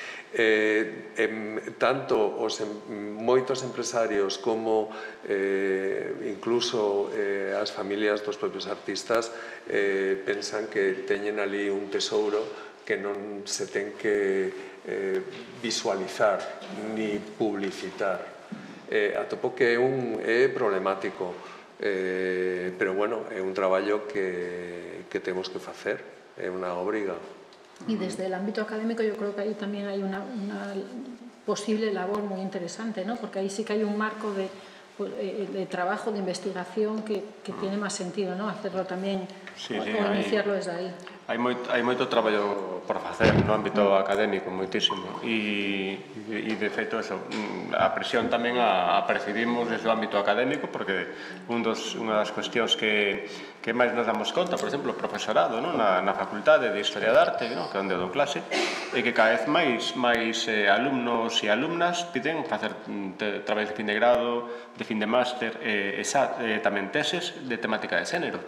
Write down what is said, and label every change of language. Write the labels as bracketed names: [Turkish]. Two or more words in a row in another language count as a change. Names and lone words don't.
[Galician] Tanto moitos empresarios como incluso as familias dos propios artistas pensan que teñen ali un tesouro que non se ten que visualizar ni publicitar. Atopo que é problemático, pero bueno, é un traballo que temos que facer, é unha obriga. [Spanish] Y desde el ámbito académico yo creo que ahí también hay una posible labor muy interesante, ¿no? Porque ahí sí que hay un marco de trabajo, de investigación que tiene más sentido, ¿no? Hacerlo también, o iniciarlo desde ahí. [Galician] Hai moito traballo por facer no ámbito académico, moitísimo, e de feito eso, a presión tamén a percibimos desde o ámbito académico, porque unha das cuestións que máis nos damos conta, por exemplo, o profesorado na Facultade de Historia de Arte, que é onde eu dou clase, é que cada vez máis alumnos e alumnas piden facer traballos de fin de grado, de fin de máster, e tamén teses de temática de xénero.